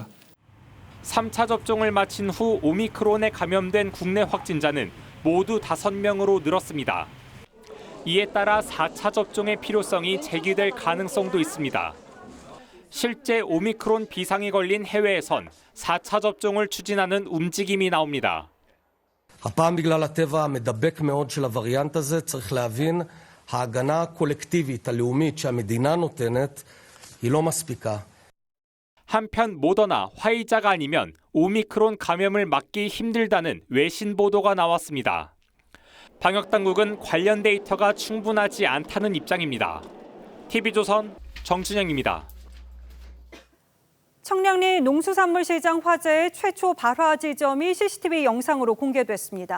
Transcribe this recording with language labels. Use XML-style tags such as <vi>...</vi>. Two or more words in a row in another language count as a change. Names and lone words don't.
<ko>3차 접종을 마친 후 오미크론에 감염된 국내 확진자는 모두 5명으로 늘었습니다. 이에 따라 4차 접종의 필요성이 제기될 가능성도 있습니다. 실제 오미크론 비상이 걸린 해외에선 4차 접종을 추진하는 움직임이 나옵니다.</ko> <he>הפעם בגלל הטבע המדבק מאוד של הווריאנט הזה, צריך להבין, ההגנה הקולקטיבית הלאומית שהמדינה נותנת היא לא מספיקה.</he> <ko>한편 모더나, 화이자가 아니면 오미크론 감염을 막기 힘들다는 외신 보도가 나왔습니다. 방역당국은 관련 데이터가 충분하지 않다는 입장입니다. TV조선 정준영입니다. 청량리 농수산물시장 화재의 최초 발화 지점이 CCTV 영상으로 공개됐습니다.</ko>